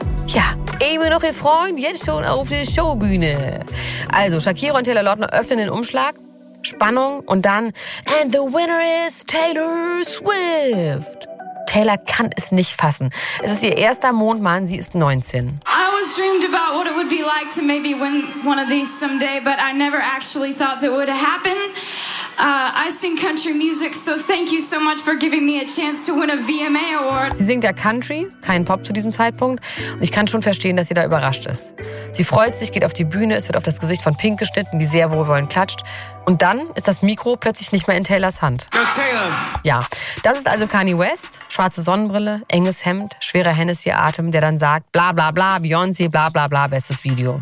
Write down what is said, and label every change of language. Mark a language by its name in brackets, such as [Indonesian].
[German] Ja, immer noch ihr Freund, jetzt schon auf der Showbühne. Also, Shakira und Taylor Lautner öffnen den Umschlag, Spannung und dann [English] And the winner is [German] Taylor Swift. Taylor kann es nicht fassen. Es ist ihr erster Mondmann, sie ist 19. [English] I always dreamed about what it would be like to maybe win one of these someday, but I never actually thought that would happen. I sing country music, so thank you so much for giving me a chance to win a VMA award. [German] Sie singt ja Country, kein Pop zu diesem Zeitpunkt. Und ich kann schon verstehen, dass sie da überrascht ist. Sie freut sich, geht auf die Bühne, es wird auf das Gesicht von Pink geschnitten, die sehr wohlwollend klatscht. Und dann ist das Mikro plötzlich nicht mehr in Taylors Hand. [English] Go Taylor! [German] Ja, das ist also Kanye West, schwarze Sonnenbrille, enges Hemd, schwerer Hennessy-Atem, der dann sagt, bla bla bla, Beyoncé, bla bla bla, bestes Video.